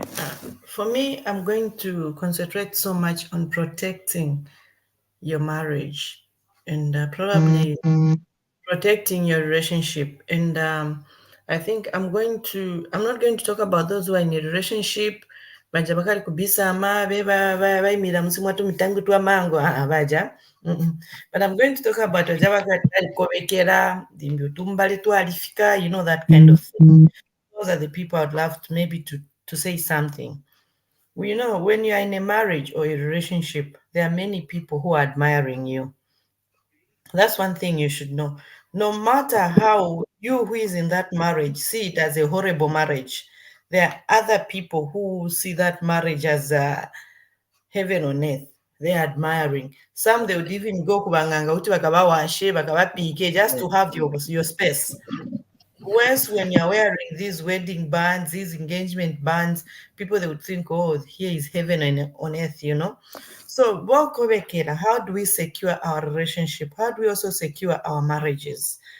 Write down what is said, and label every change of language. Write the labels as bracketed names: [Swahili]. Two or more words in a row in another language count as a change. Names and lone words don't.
[English] For me, I'm going to concentrate so much on protecting your marriage and probably protecting your relationship. And I think I'm not going to talk about those who are in a relationship [Tonga (Zambia)] baja bakali kubisama bayimira musimwatu mitangu twa mango baja. [English] But I'm going to talk about [Tonga (Zambia)] ajabakali kobekera dimbi tumbale twalifika, [English] that kind of thing. Those are the people I'd love to maybe to say something. Well, when you are in a marriage or a relationship, there are many people who are admiring you. That's one thing you should know. No matter how you who is in that marriage see it as a horrible marriage, there are other people who see that marriage as heaven on earth. They're admiring. Some they would even go [Tonga (Zambia)] kubanganga uti bakabawashe bakabapike [English] just to have your space. Whereas when you're wearing these wedding bands, these engagement bands, people they would think, oh, here is heaven on earth, So, how do we secure our relationship? How do we also secure our marriages?